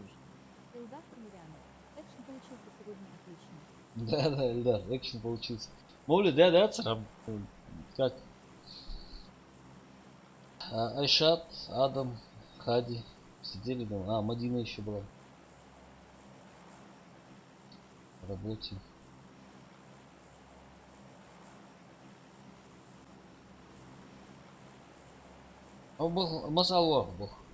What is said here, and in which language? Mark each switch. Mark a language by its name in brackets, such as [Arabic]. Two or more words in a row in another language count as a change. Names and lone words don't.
[Russian] Илдар Тимирянов. Экшен получился сегодня отлично. Да, Ильдар, экшен получился. Мовли, да, царам. Как? Айшат, Адам, Хади сидели дома. Мадина еще была. В работе. Бог, Масаллах, Бог.